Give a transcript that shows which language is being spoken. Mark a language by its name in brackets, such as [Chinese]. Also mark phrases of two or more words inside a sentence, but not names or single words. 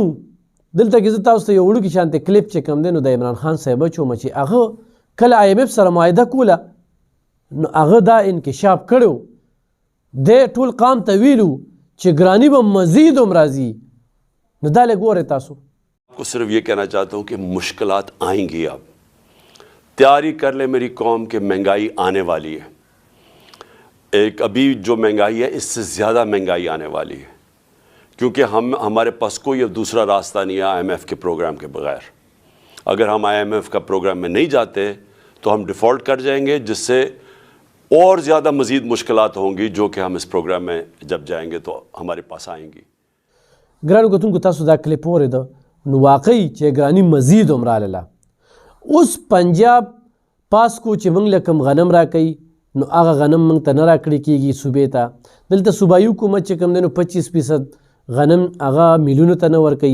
[Pashto] دلته کې زه تاسو ته یو وړوکي شانتې کلیپ چې کوم دی نو د عمران خان صاحبه چومه چې هغه کله IMF سره معاهده کوله نو هغه دا انکشاف کړی دی ټول قام ته ویلو چې ګراني به مزید هم راځي. نو دا لږ ګورئ تاسو. [Urdu] کو صرف یہ کہنا چاہتا ہوں کہ مشکلات آئیں گی، اب تیاری کر لے میری قوم کہ مہنگائی آنے والی ہے. ایک ابھی جو مہنگائی ہے اس سے زیادہ مہنگائی آنے والی ہے کیونکہ ہمارے پاس کوئی اب دوسرا راستہ نہیں ہے IMF کے پروگرام کے بغیر. اگر ہم IMF کا پروگرام میں نہیں جاتے تو ہم ڈیفالٹ کر جائیں گے، جس سے اور زیادہ مزید مشکلات ہوں گی جو کہ ہم اس پروگرام میں جب جائیں گے تو ہمارے پاس آئیں گی. [Pashto] ګرانو کتونکو تاسو دا کلیپ واورېده نو واقعي چې ګراني مزید هم راغله. اوس پنجاب پاسکو چې موږ له کوم غنم راکوي نو هغه غنم موږ ته نه راکړی کېږي صوبې ته. دلته صوبایي حکومت چې کوم دی نو 25% غنم هغه میلونو ته نه ورکوي.